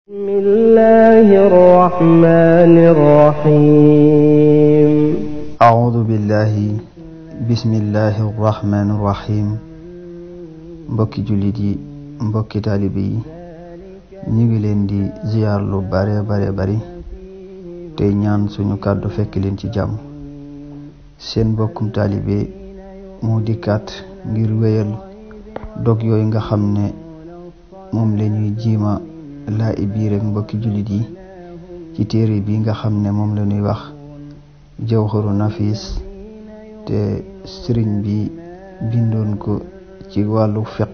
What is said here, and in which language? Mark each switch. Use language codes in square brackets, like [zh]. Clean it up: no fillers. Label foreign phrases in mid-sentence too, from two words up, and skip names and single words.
[ar] بسم الله الرحمن الرحيم أعوذ بالله بسم الله الرحمن الرحيم [wo] mbokki jullit yi mbokki taalibe yi ñu ngi leen di ziyaar lu bare bari tey ñaan suñu kàddu fekk leen ci jàmm. seen mbokkum taalibe moo dikkaat ngir wéyal dog yooyu nga xam ne moom la ñuy jiima laa biir ak mbokki jullit yi ci téere bi nga xam ne moom la ñuy wax jawharu nafis te sëriñ bi bindoon ko ci wàllu fiqh.